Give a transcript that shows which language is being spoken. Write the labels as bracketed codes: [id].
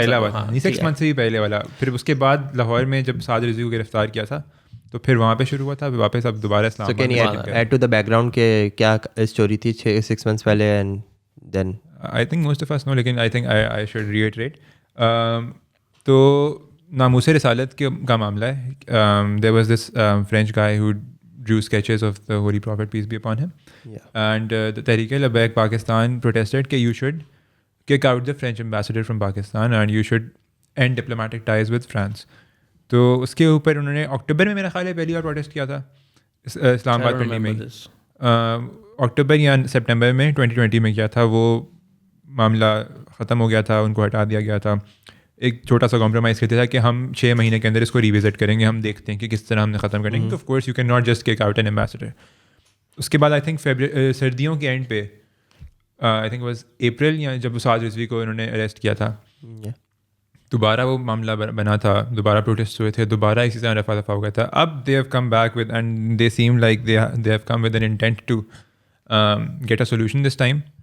[ur] پہلا والا, 6 months سے بھی پہلے والا. پھر اس کے بعد لاہور میں جب سعد رضوی کو گرفتار کیا تھا تو پھر وہاں پہ شروع ہوا تھا, واپس اب دوبارہ اسلام آباد. [en] add to the background [ur] کہ کیا اسٹوری تھی 6 months پہلے, and then [en] I think most of us know, لیکن I think I should retreat. [ur] تو ناموس رسالت کا معاملہ ہے. [en] There was this French guy who drew sketches of the Holy Prophet, peace be upon him. And the Tehreek-e-Labbaik Pakistan protested that you should kick out the French ambassador from Pakistan and you should end diplomatic ties with France. [ur] تو اس کے اوپر انہوں نے اکتوبر میں میرا خیال ہے پہلی بار پروٹیسٹ کیا تھا اسلام آباد پنڈی میں. اکتوبر یا سپٹمبر میں 2020 میں کیا تھا. وہ معاملہ ختم ہو گیا تھا, ان کو ہٹا دیا گیا تھا. ایک چھوٹا سا کمپرومائز کرتے تھا کہ ہم 6 مہینے کے اندر اس کو ریوزٹ کریں گے, ہم دیکھتے ہیں کہ کس طرح ہم نے ختم کریں گے. [en] Of course you can not just kick out an ambassador. [ur] اس کے بعد آئی تھنک سردیوں کے اینڈ پہ آئی تھنک واز اپریل یا جب سعد رضوی کو انہوں نے اریسٹ کیا تھا, دوبارہ وہ معاملہ بنا تھا, دوبارہ پروٹیسٹ ہوئے تھے, دوبارہ اسی طرح رفع دفع ہو گیا تھا. [en] اب they have come back with and they seem like they have come with an intent to get a solution this time.